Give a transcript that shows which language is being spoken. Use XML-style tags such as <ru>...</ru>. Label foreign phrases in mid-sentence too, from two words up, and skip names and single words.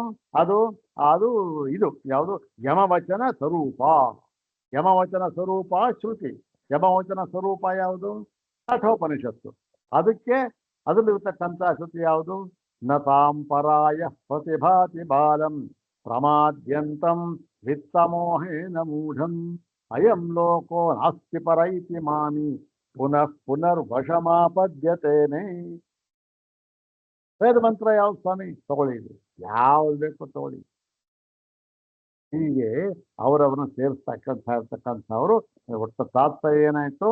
<kn>ಅದು ಇದು ಯಾವುದು? ಯಮವಚನ ಸ್ವರೂಪ ಶ್ರುತಿ. ಯಮವಚನ ಸ್ವರೂಪ ಯಾವುದು? ಕಠೋಪನಿಷತ್ತು. ಅದರಲ್ಲಿರ್ತಕ್ಕಂಥ ಶ್ರುತಿ ಯಾವುದು?</kn> <sa>ನ ತಾಂಪರಾಯ ಪ್ರತಿಭಾತಿ ಬಾಲಂ ಪ್ರಮಾದ್ಯಂತಂ ವಿತ್ತಮೋಹೇನ ಮೂಢಂ ಅಯಂ ಲೋಕೋ ನಾಸ್ತಿ ಪರೈತಿ ಮಾಮಿ ಪುನರ್ವಶಮಾಪದ್ಯತೇನೆ.</sa> <kn>ವೇದ ಮಂತ್ರ ಯಾವ್ದು ಸ್ವಾಮಿ? ತಗೊಳ್ಳಿ, ಯಾವ್ದು ಬೇಕು ತಗೊಳ್ಳಿ. ಹೀಗೆ ಅವರವರನ್ನ ಇರ್ತಕ್ಕಂಥವ್ರು ಒಟ್ಟು ತಾತ್ಪರ್ಯ ಏನಾಯ್ತು?</kn>